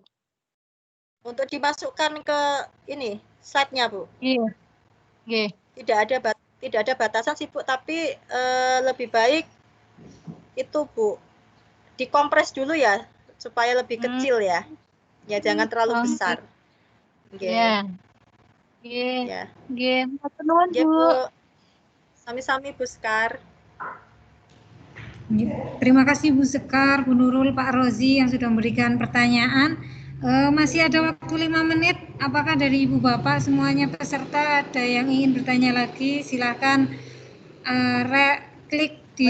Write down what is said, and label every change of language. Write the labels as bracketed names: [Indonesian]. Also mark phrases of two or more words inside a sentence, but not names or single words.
[Indonesian] Untuk dimasukkan ke ini slide-nya Bu. Iya. Tidak ada batasan sih Bu, tapi lebih baik itu Bu dikompres dulu ya supaya lebih kecil ya. Ya jangan terlalu besar. Iya. [Javanese] Matur nuwun Bu. Sami-sami Bu Sekar. [Indonesian] Terima kasih Bu Sekar, Bu Nurul, Pak Rozi yang sudah memberikan pertanyaan. Masih ada waktu 5 menit. Apakah dari Ibu Bapak semuanya peserta ada yang ingin bertanya lagi? Silakan klik di.